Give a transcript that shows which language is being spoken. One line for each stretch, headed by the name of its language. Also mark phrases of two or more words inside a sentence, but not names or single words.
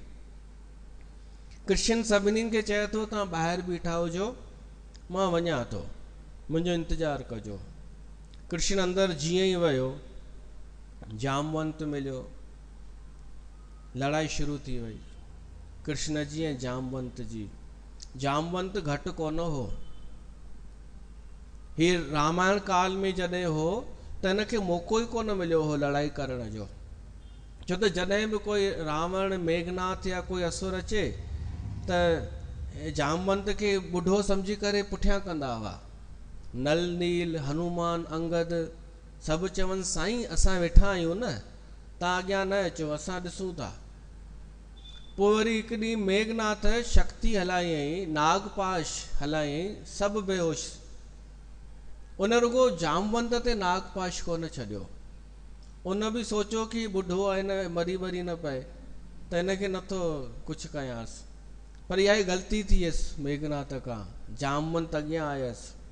Sindhi: कृष्ण सभिनी खे चए थो तव्हां ॿाहिरि बीठा हुजो, मां वञा थो, मुंहिंजो इंतज़ारु कजो। कृष्ण अंदरि जीअं ई वियो, जामवंत मिलियो। लड़ाई शुरू थी वई कृष्ण जी ऐं जामवंत जी। जामवंत घटि कोन हो। हीअ रामायण काल में जॾहिं हो त हिनखे मौक़ो ई कोन मिलियो हो लड़ाई करण जो। छो त जॾहिं बि कोई रावण, मेघनाथ या कोई असुर अचे त जामवंत खे ॿुढो सम्झी करे पुठियां कंदा हुआ। नल नील, हनुमान, अंगद सभु चवनि साईं असां वेठा आहियूं न, तव्हां अॻियां न अचो, असां ॾिसूं था। पोइ वरी हिकु ॾींहुं मेघनाथ शक्ति हलायईं, नागपाश हलायईं, सभु बेहोश। उन रुगो जामवंत ते नागपाश कोन छॾियो। उन बि सोचियो कि ॿुढो आहे न, मरी न पए, त हिनखे नथो कुझु कयांसि। पर इहा ई ग़लती थी वियसि मेघनाथ खां। जामवंत अॻियां आयसि।